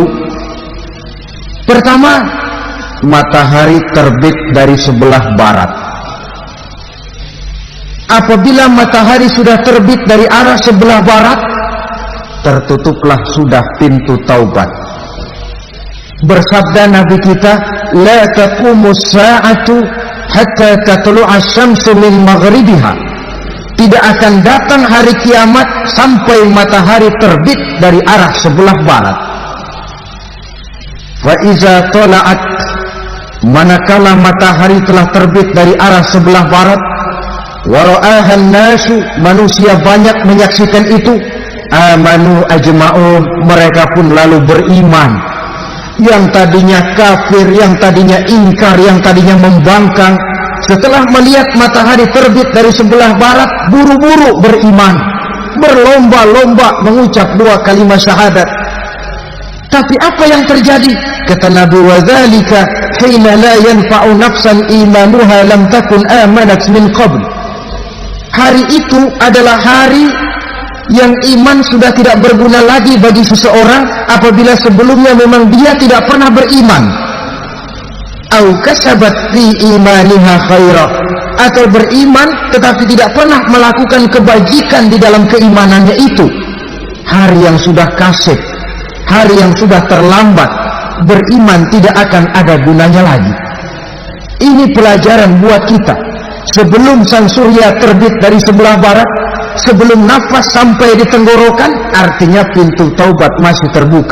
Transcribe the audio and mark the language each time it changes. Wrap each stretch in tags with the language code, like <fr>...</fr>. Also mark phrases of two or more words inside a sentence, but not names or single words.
<id>Pertama, matahari terbit dari sebelah barat. Apabila matahari sudah terbit dari arah sebelah barat, tertutuplah sudah pintu taubat. Bersabda Nabi kita,</id> <ar>لا تقوم الساعة حتى تطلع الشمس من مغربها.</ar> <id>Tidak akan datang hari kiamat sampai matahari terbit dari arah sebelah barat.</id> <ar>فإذا طلعت,</ar> <id>manakala matahari telah terbit dari arah sebelah barat,</id> <ar>ورآها الناس,</ar> <id>manusia banyak menyaksikan itu,</id> <ar>آمنوا أجمعون,</ar> <id>mereka pun lalu beriman. yang tadinya kafir, yang tadinya ingkar, yang tadinya membangkang, setelah melihat matahari terbit dari sebelah barat, buru-buru beriman, berlomba-lomba mengucap 2 kalimat syahadat. Tapi apa yang terjadi? Kata Nabi,</id> <ar>وذلك حين لا ينفع نفسا إيمانها لم تكن آمنت من قبل.</ar> <id>Hari itu adalah hari yang iman sudah tidak berguna lagi bagi seseorang apabila sebelumnya memang dia tidak pernah beriman.</id> <ar>أو كسبت في إيمانها خيرا,</ar> <id>atau beriman tetapi tidak pernah melakukan kebajikan di dalam keimanannya itu. Hari yang sudah kasih, hari yang sudah terlambat, beriman tidak akan ada gunanya lagi. Ini pelajaran buat kita. Sebelum sang surya terbit dari sebelah barat, sebelum nafas sampai di tenggorokan, artinya pintu taubat masih terbuka.</id>